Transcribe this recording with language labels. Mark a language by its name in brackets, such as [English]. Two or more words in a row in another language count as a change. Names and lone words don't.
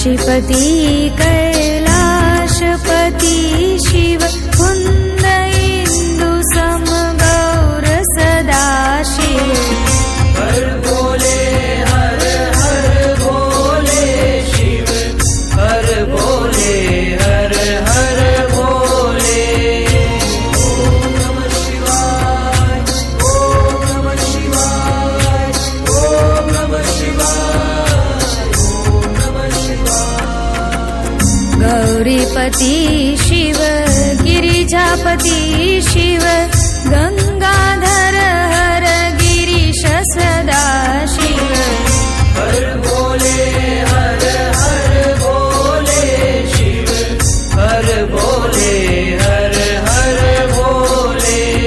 [Sanskrit] पशुपति कैलाशपति शिव कुन्द इंदु समगौर सदा शिव [Hindi] हर भोले हर हर भोले शिव हर भोले हर हर भोले [Sanskrit] ओम नमः शिवाय ओम नमः शिवाय [Hindi] ओम नमः शिवाय ओम नमः शिवाय [Sanskrit] गौरीपति शिव गिरिजापति शिव गंगाधर हर गिरीश सदा शिव [Hindi] हर भोले हर हर भोले शिव हर भोले हर हर भोले